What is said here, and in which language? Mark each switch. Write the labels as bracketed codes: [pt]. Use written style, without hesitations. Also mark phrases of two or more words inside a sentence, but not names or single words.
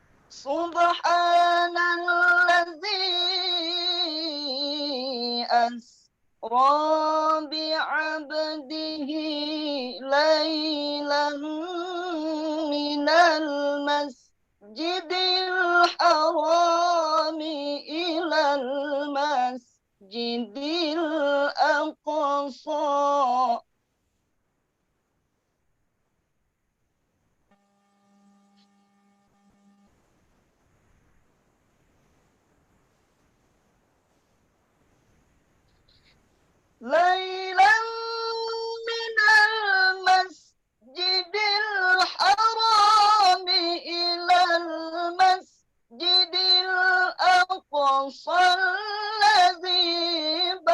[ar] سبحان الذي أسرى بعبده ليلا من المسجد الحرام إلى المسجد الأقصى. ليلا من المسجد الحرام إلى المسجد الأقصى الذي